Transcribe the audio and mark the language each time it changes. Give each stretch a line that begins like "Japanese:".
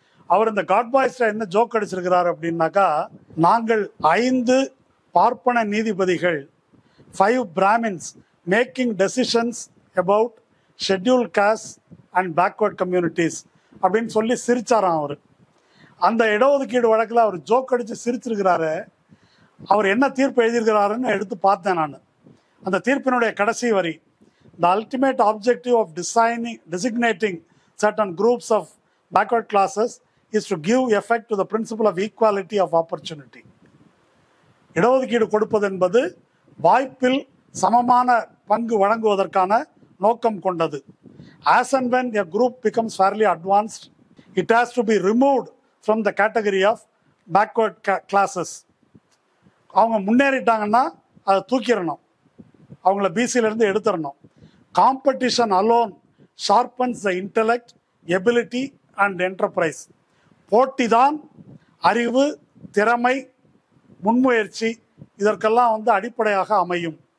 Tamil: அவர் இந்த காட்பாய்ஸ்ல என்ன ஜோக் அடிச்சிருக்கிறார் அப்படின்னாக்கா, நாங்கள் 5 பார்ப்பன நீதிபதிகள், 5
English: Brahmins making decisions about schedule caste and backward communities
Tamil: அப்படின்னு சொல்லி சிரிச்சாராம் அவர். அந்த இடஒதுக்கீடு வழக்கில் அவர் ஜோக் அடித்து சிரிச்சிருக்கிறாரு. அவர் என்ன தீர்ப்பு எழுதியிருக்கிறாருன்னு எடுத்து பார்த்தேன் நான். அந்த தீர்ப்பினுடைய கடைசி வரி,
English: the ultimate objective of designating certain groups of backward classes is to give effect to the principle of equality of opportunity.
Tamil: இடஒதுக்கீடு கொடுப்பது என்பது வாய்ப்பில் சமமான பங்கு வழங்குவதற்கான நோக்கம் கொண்டது.
English: As and when a group becomes fairly advanced, it has to be removed from the category of backward classes.
Tamil: அவங்க முன்னேறிட்டாங்கன்னா அதை தூக்கிடணும், அவங்கள பிசியிலிருந்து எடுத்துடணும்.
English: Competition alone sharpens the intellect, ability and enterprise.
Tamil: போட்டி தான் அறிவு, திறமை, முன்முயற்சி இதற்கெல்லாம் வந்து அடிப்படையாக அமையும்.